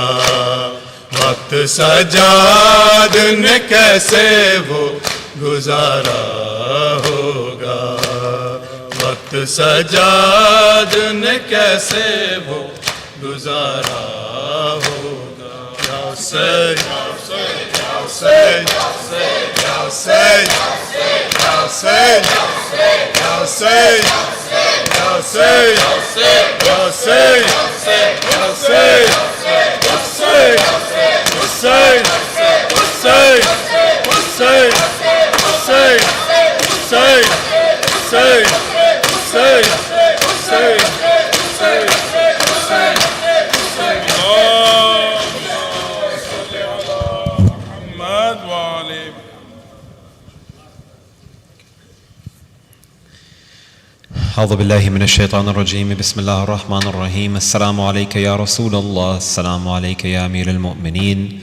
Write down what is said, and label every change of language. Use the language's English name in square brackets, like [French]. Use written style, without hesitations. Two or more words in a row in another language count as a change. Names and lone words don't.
[Urdu] وقت سجاد نے کیسے وہ گزارا ہوگا. وقت سجاد نے کیسے وہ گزارا ہوگا. [Arabic] یا حسین یا حسین یا حسین یا حسین یا حسین یا حسین یا حسین یا حسین یا حسین یا حسین حسین حسین حسین حسین حسین حسین حسین حسین حسین محمد وعلی. أعوذ بالله من الشيطان الرجيم. بسم الله الرحمن الرحيم. السلام عليك يا رسول الله. السلام عليك يا أمير المؤمنين.